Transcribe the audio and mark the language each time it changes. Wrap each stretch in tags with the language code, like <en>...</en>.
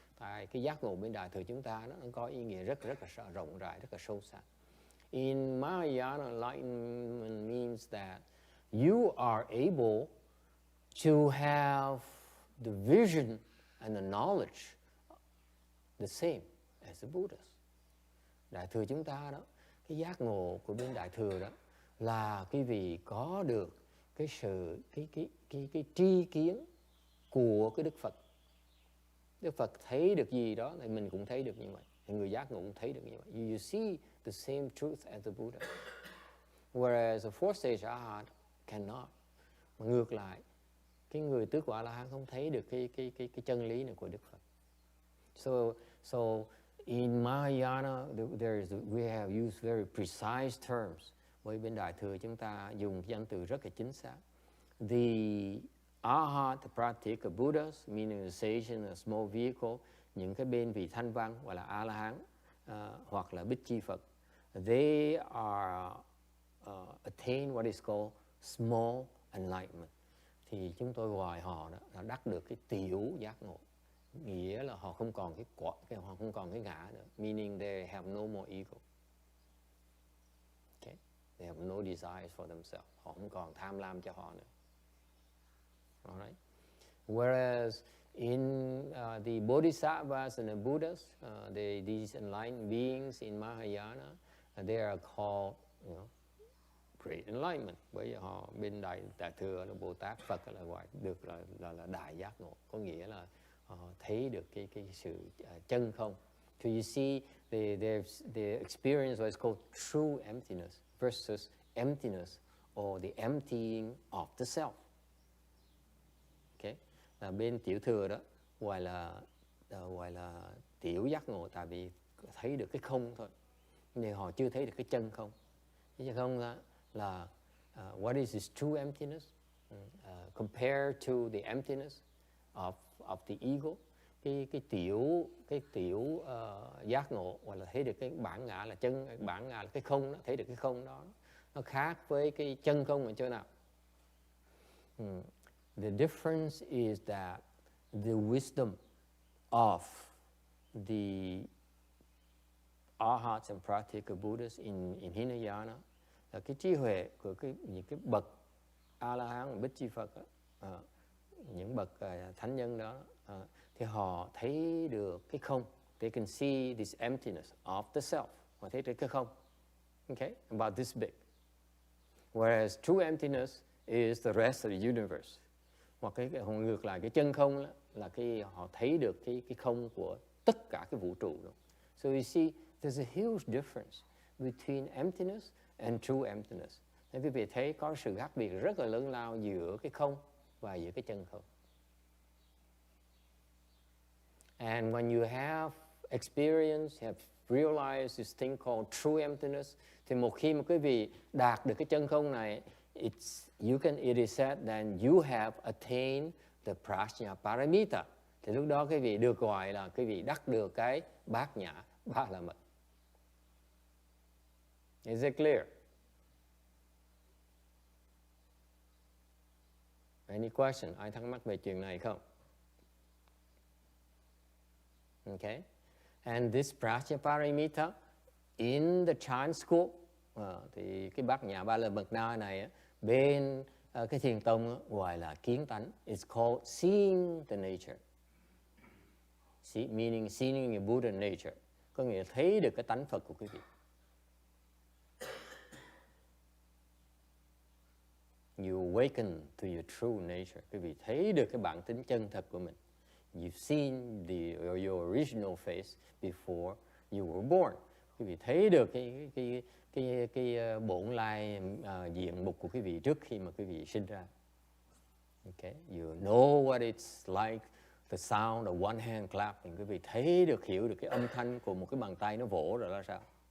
<vi>Tại cái giác ngộ bên Đại thừa chúng ta nó có ý nghĩa rất là rộng rãi, rất là sâu sắc.</vi> <en>In Mahayana, enlightenment means that you are able to have the vision and the knowledge the same as the Buddhas.</en> <vi>Đại thừa chúng ta đó, cái giác ngộ của bên Đại thừa đó là cái vị có được cái sự cái tri kiến của cái Đức Phật. Đức Phật thấy được gì đó thì mình cũng thấy được như vậy. Người giác ngộ cũng thấy được như vậy.</vi> <en>You see the same truth as the Buddha. Whereas a fourth stage Arhat cannot.</en> <vi>Mà ngược lại, cái người tứ quả La Hán không thấy được cái chân lý này của Đức Phật.</vi> <en>So in Mahayana, we have used very precise terms.</en> <vi>Bởi bên Đại thừa chúng ta dùng danh từ rất là chính xác.</vi> <en>The Arhat, the Pratyeka Buddhas, meaning the sage in a small vehicle,</en> <vi>những cái bên vị thanh văn gọi là A-la-hán hoặc là Bích Chi Phật,</vi> <en>they are attain what is called small enlightenment.</en> <vi>Thì chúng tôi gọi họ đó là đắc được cái tiểu giác ngộ. Nghĩa là họ không còn họ không còn cái ngã nữa.</vi> <en>Meaning they have no more ego. Okay? They have no desires for themselves.</en> <vi>Họ không còn tham lam cho họ nữa.</vi> <en>Alright. Whereas in the Bodhisattvas and the Buddhas, these enlightened beings in Mahayana, they are called, great enlightenment.</en> <vi>Bởi vì họ bên Đại thừa là Bồ Tát, Phật là gọi được là đại giác ngộ, có nghĩa là thấy được cái sự chân không.</vi> <en>So you see, they experience what is called true emptiness versus emptiness or the emptying of the self. Okay,</en> <vi>là bên tiểu thừa đó gọi là tiểu giác ngộ, tại vì thấy được cái không thôi, nhưng họ chưa thấy được cái chân không. Cái chân không là</vi> <en>what is its true emptiness compared to the emptiness of the ego.</en> <vi>Cái tiểu giác ngộ, hoặc là thấy được cái bản ngã là chân, bản ngã là cái không đó, thấy được cái không đó, nó khác với cái chân không ở chỗ nào?</vi> <en>The difference is that the wisdom of the Arhats and Pratyeka Buddhas in Hinayana,</en> <vi>là cái trí huệ của những cái bậc A-la-hán, Bích Chi Phật đó, những bậc thánh nhân đó, thì họ thấy được cái không.</vi> <en>They can see this emptiness of the self.</en> <vi>Họ thấy được cái không.</vi> <en>Okay? About this big. Whereas true emptiness is the rest of the universe.</en> <vi>Hoặc ngược lại, cái chân không là họ thấy được cái không của tất cả cái vũ trụ đó.</vi> <en>So you see, there's a huge difference between emptiness and true emptiness.</en> <vi>Nên quý vị thấy có sự khác biệt rất là lớn lao giữa cái không và giữa cái chân không.</vi> <en>And when you have experience, have realized this thing called true emptiness,</en> <vi>thì một khi mà quý vị đạt được cái chân không này,</vi> <en>it is said that you have attained the prajna paramita.</en> <vi>Thì lúc đó quý vị được gọi là quý vị đắc được cái bát nhã ba la mật.</vi> <en>Is it clear? Any question?</en> <vi>Ai thắc mắc về chuyện này không?</vi> <en>Okay. And this prajna paramita in the Chan school,</en> <vi>thì cái bát nhã ba la mật na này bên cái thiền tông gọi là kiến tánh.</vi> <en>It's called seeing the nature. Meaning seeing the Buddha nature.</en> <vi>Có nghĩa là thấy được cái tánh Phật của quý vị.</vi> <en>You awaken to your true nature.</en> <vi>Quý vị thấy được cái bản tính chân thật của mình.</vi> <en>You've seen your original face before you were born.</en> <vi>Quý vị thấy được cái bổn lai diện mục của quý vị trước khi mà quý vị sinh ra.</vi> <en>Okay, you know what it's like, the sound of one hand clapping.</en> <vi>Quý vị thấy được, hiểu được cái âm thanh của một cái bàn tay nó vỗ rồi là sao?</vi>